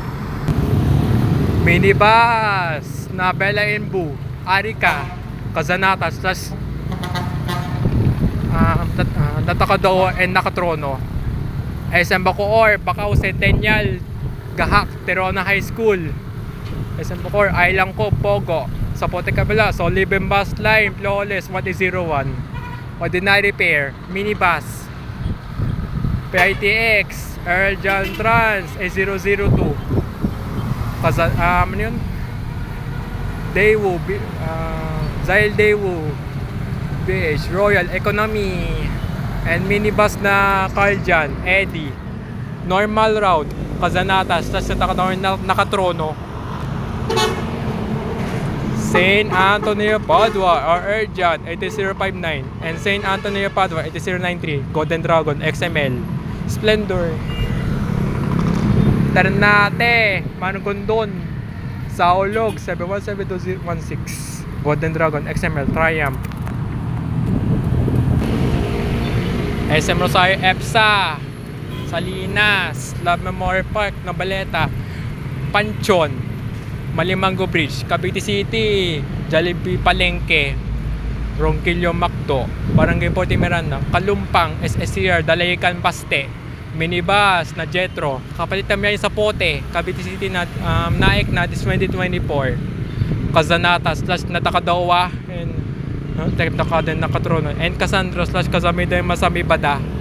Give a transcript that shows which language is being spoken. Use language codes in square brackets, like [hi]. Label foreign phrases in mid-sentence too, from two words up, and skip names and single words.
[tl] Minibus na Bella Embu, Arica, Kazanatas, plus Takadawa and Nakatrono. SM Bacoor, Bacau, Centennial, Gahak, Tirona High School, SM Bacoor, Ailangco, Pogo, Sapote Kabila, Soliben Bus Line, Flawless, 1001, Ordinary Pair, Minibus, PITX, Earl John Trans, A002, ano yun? Daewoo, Zyle Daewoo, BH, Royal Economy, and Minibus na Carljan, Eddie, Normal Route, Kazanatas, tas na Nakatrono, St. Antonio Padua, or Erjan, 80059, and St. Antonio Padua, 8093, Golden Dragon, XML, Splendor, Ternate, Manugondon, Saulog, 717216, Golden Dragon, XML, Triumph, SM Rosario EPSA, Salinas, Love Memorial Park, Noveleta, Panchon, Malimango Bridge, Cavite City, Jollibee Palengke, Ronquillo, Macdo, Barangay Puerto Miranda, Kalumpang, SSCR, Dalayican, Paste, Minibus na Jetro, kapalitan niya yung Sapote, Cavite City na Naik na 2024, Kazanatas, plus na Takadawa, and Tep na Kaden, Nakatrono, and Cassandra, slash Kazamida, Masami Bada,